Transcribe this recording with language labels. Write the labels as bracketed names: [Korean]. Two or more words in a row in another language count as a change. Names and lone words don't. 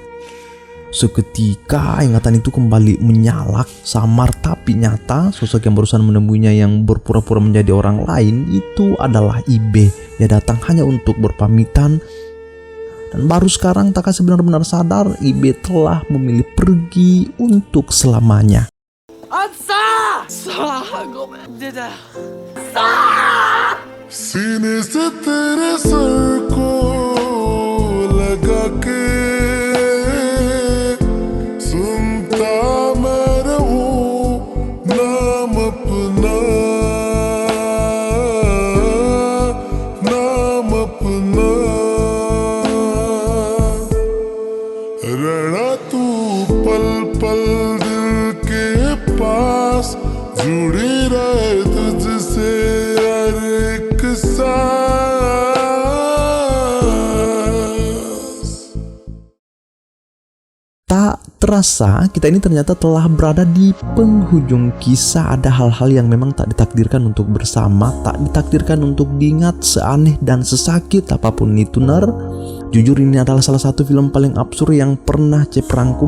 [Indonesian] Seketika ingatan itu kembali menyalak, samar tapi nyata. Sosok yang barusan menemuinya yang berpura-pura menjadi orang lain itu adalah Ibe. Ia datang hanya untuk berpamitan. Dan baru sekarang Takashi benar-benar sadar Ibe telah memilih pergi untuk selamanya. [Hindi] सीने से तेरे सर को लगा के सुनता मैं रहूं नाम अपना रहना तू पल पल दिल के पास जुड़ी रहे तुझसे हर एक सांस. [Indonesian] Tak terasa kita ini ternyata telah berada di penghujung kisah. Ada hal-hal yang memang tak ditakdirkan untuk bersama, tak ditakdirkan untuk diingat, seaneh dan sesakit apapun itu ner. Jujur ini adalah salah satu film paling absurd yang pernah Cep rangkum.